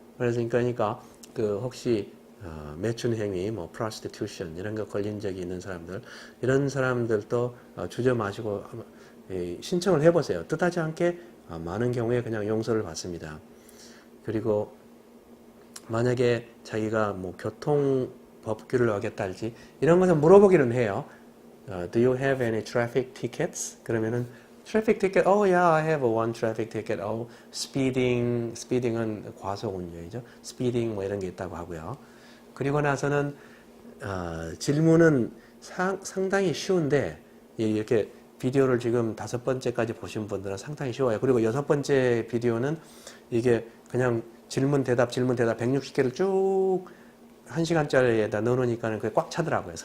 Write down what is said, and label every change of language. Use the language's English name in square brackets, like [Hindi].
[Korean] 그러니까 그 혹시 매춘 행위, 뭐 prostitution 이런 거 걸린 적이 있는 사람들, 이런 사람들도 주저 마시고 신청을 해보세요. 뜻하지 않게 많은 경우에 그냥 용서를 받습니다. 그리고 만약에 자기가 뭐 교통 법규를 어겼달지 이런 것은 물어보기는 해요. [English] Do you have any traffic tickets? 그러면은 traffic ticket, oh yeah, I have one traffic ticket. [Korean] Oh, speeding은 과속 운전이죠. speeding 뭐 이런 게 있다고 하고요. 그리고 나서는 질문은 상당히 쉬운데 이렇게 비디오를 지금 5번째까지 보신 분들은 상당히 쉬워요. 그리고 6번째 비디오는 이게 그냥 질문 대답 160개를 쭉 1시간짜리에다 넣어놓으니까는 그게 꽉 차더라고요.